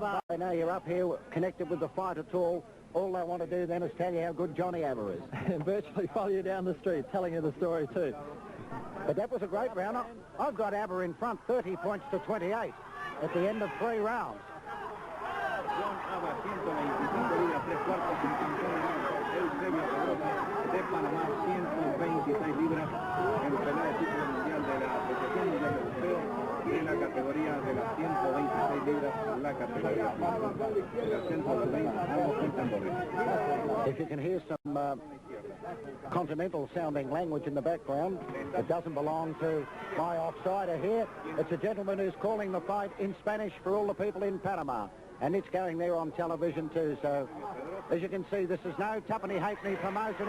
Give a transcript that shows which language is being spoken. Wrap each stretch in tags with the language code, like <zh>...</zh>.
<en>I know you're up here connected with the fight at all. All they want to do then is tell you how good Johnny Abba is. And virtually follow you down the street, telling you the story too. But that was a great round. I've got Abba in front, 30 points to 28 at the end of 3 rounds.</en> <es>Eusebio Pedroza de Panamá, 126 libras en pelea de título mundial de la Asociación Mundial de Boxeo, en la categoría de las 126 libras, la categoría de las 120, ambos cuentan doble.</es> <en>If you can hear some continental sounding language in the background, it doesn't belong to my offsider here. It's a gentleman who's calling the fight in Spanish for all the people in Panama. And it's going there on television too, so as you can see, this is no tuppenny halfpenny promotion.</en>